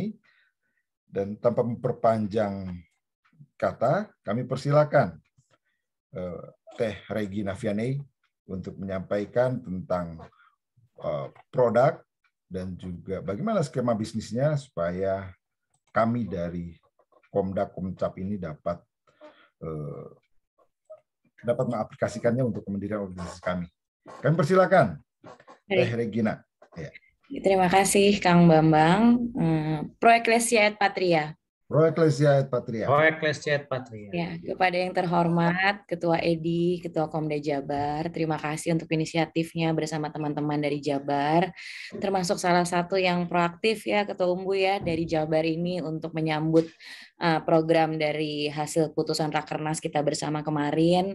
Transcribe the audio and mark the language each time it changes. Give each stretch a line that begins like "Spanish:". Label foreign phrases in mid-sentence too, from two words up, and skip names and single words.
Indonesian: Dan tanpa memperpanjang kata, kami persilakan Teh Regina Vianney untuk menyampaikan tentang produk dan juga bagaimana skema bisnisnya supaya kami dari Komda Komcap ini dapat mengaplikasikannya untuk pendirian organisasi kami. Kami persilakan Teh Regina. Ya. Terima kasih Kang Bambang.
Latin: Pro Ecclesia et Patria. Pro Ecclesia et Patria. Pro Ecclesia et Patria.
Indonesian: Ya, kepada yang terhormat Ketua Edi, Ketua Komda Jabar, terima kasih untuk inisiatifnya bersama teman-teman dari Jabar, termasuk salah satu yang proaktif ya Ketua Umbu ya dari Jabar ini untuk menyambut program dari hasil putusan Rakernas kita bersama kemarin.